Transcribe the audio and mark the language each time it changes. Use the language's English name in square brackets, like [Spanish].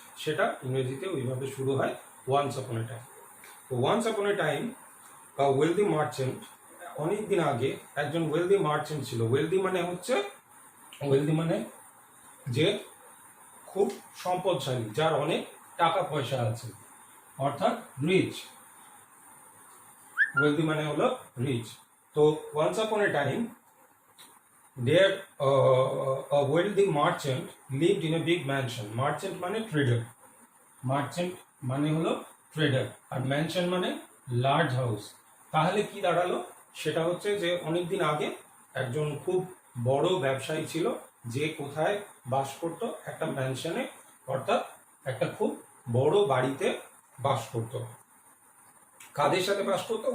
[Bangla] সেটা ইংরেজিতে ওইভাবে শুরু হয়, [English] Once upon a time. [Bangla] তো [English] once upon a time wealthy merchant, [Bangla] অনেক দিন আগে একজন ওয়েলদি মার্চেন্ট ছিল। ওয়েলদি মানে হচ্ছে, ওয়েলদি মানে যে খুব সম্পদশালী, যার অনেক টাকা পয়সা আছে, অর্থাৎ রিচ। ওয়েলদি মানে হলো রিচ। [English] তো once upon a time there a wealthy merchant lived in a big mansion. [Bangla] Merchant মানে ট্রেডার, মার্চেন্ট মানে হলো ট্রেডার, আর ম্যানশন মানে লার্জ হাউস। তাহলে কি দাঁড়ালো, সেটা হচ্ছে যে অনেকদিন আগে একজন খুব বড় ব্যবসায়ী ছিল, যে কোথায় বাস করত, একটা ম্যানশনে, অর্থাৎ একটা খুব বড় বাড়িতে বাস করত। কাদের সাথে বাস করতো?